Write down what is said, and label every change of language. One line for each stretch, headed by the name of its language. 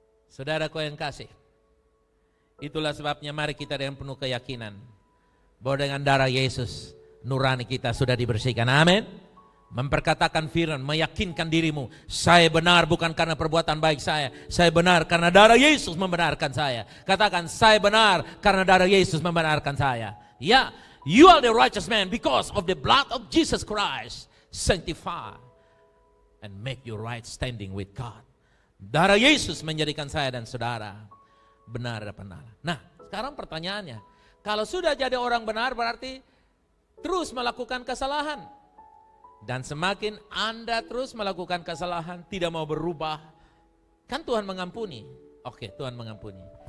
Indonesian: Saudaraku yang kasih, itulah sebabnya mari kita dengan penuh keyakinan bahwa dengan darah Yesus, nurani kita sudah dibersihkan. Amin. Memperkatakan firman, meyakinkan dirimu, saya benar bukan karena perbuatan baik saya benar karena darah Yesus membenarkan saya. Katakan, saya benar karena darah Yesus membenarkan saya.
English: Ya, you are the righteous man because of the blood of Jesus Christ, sanctify and make you right standing with God.
Indonesian: Darah Yesus menjadikan saya dan saudara benar dan benar. Nah, sekarang pertanyaannya, kalau sudah jadi orang benar berarti terus melakukan kesalahan. Dan semakin Anda terus melakukan kesalahan, tidak mau berubah, kan Tuhan mengampuni. Oke, Tuhan mengampuni.